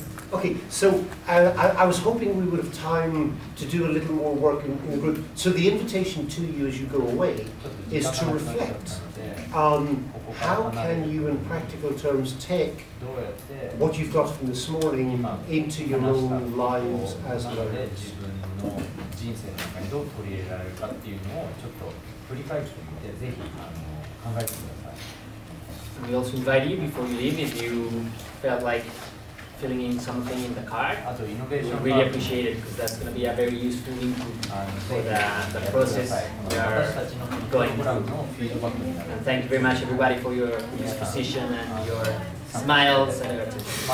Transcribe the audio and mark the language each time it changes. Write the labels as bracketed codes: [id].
[en] Okay, so I was hoping we would have time to do a little more work in the group. So the invitation to you as you go away is to reflect on how can you, in practical terms, take what you've got from this morning into your own lives as learners. [ja] 人生の中にどう取り入れられるかっていうのをちょっと振り返ってみて、ぜひ考えてください。 [en] We also invite you before you leave, if you felt like filling in something in the card, we really appreciate it, because that's going to be a very useful input for the process we are going through. And thank you very much, everybody, for your disposition and your smiles and your attention.